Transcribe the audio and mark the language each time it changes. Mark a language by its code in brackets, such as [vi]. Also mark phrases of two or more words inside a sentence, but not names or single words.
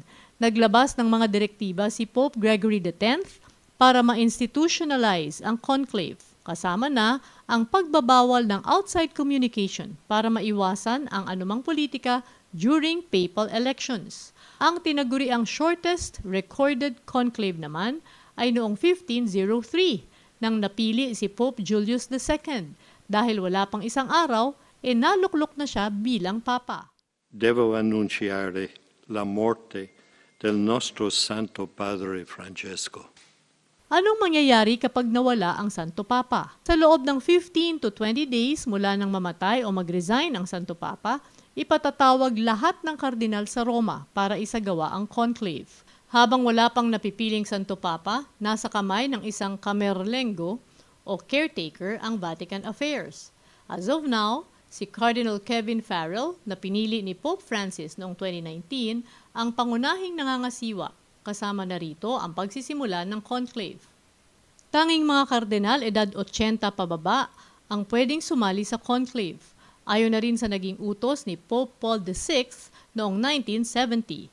[tl] Naglabas ng mga direktiba si Pope Gregory X para ma-institutionalize ang conclave, kasama na ang pagbabawal ng [en] outside communication [tl] para maiwasan ang anumang politika [en] during papal elections. [tl] Ang tinaguriang [en] shortest recorded conclave [tl] naman ay noong 1503 nang napili si Pope Julius II dahil wala pang isang araw, naluklok na siya bilang Papa. [it] Devo annunciare la morte del nostro Santo Padre Francesco. [tl] Anong mangyayari kapag nawala ang Santo Papa? Sa loob ng [en] 15 to 20 days [tl] mula nang mamatay o mag-resign ang Santo Papa, ipatatawag lahat ng kardinal sa Roma para isagawa ang conclave. Habang wala pang napipiling Santo Papa, nasa kamay ng isang camerlengo o caretaker ang Vatican Affairs. [en] As of now, [tl] si Cardinal Kevin Farrell na pinili ni Pope Francis noong 2019 ang pangunahing nangangasiwa. Kasama na rito ang pagsisimula ng conclave. Tanging mga kardinal edad 80 pababa ang pwedeng sumali sa conclave. Ayon na rin sa naging utos ni Pope Paul VI noong 1970.